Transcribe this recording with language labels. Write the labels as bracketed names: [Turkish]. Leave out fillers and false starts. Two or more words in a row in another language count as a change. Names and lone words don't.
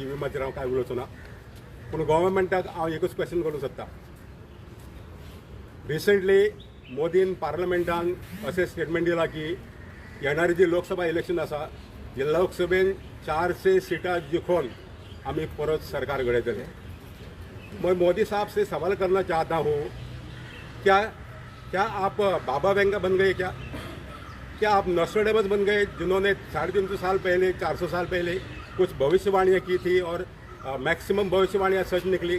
[Konkani] EVMाचेर हांव कांय उलोवचो ना, पूण गव्हर्मेंटाक हांव एकूच क्वेश्चन करूंक सोदता. रिसेंटली मोदीन पार्लमेंटान अशें स्टेटमेंट दिला की येणारी जी लोकसभा इलेक्शन आसा, हे लोकसभेन 400 सीटां जिखून आमी परत सरकार घडयतले. [Hindi] मैं मोदी साहब से सवाल करना चाहता हूँ, क्या आप बाबा वेंगा बन गए? क्या आप नॉस्ट्रेडेमस बन गए, जिन्होंने 350 साल पहले, 400 साल पहले कुछ भविष्यवाणियाँ की थी और मैक्सिमम भविष्यवाणियाँ सच निकली?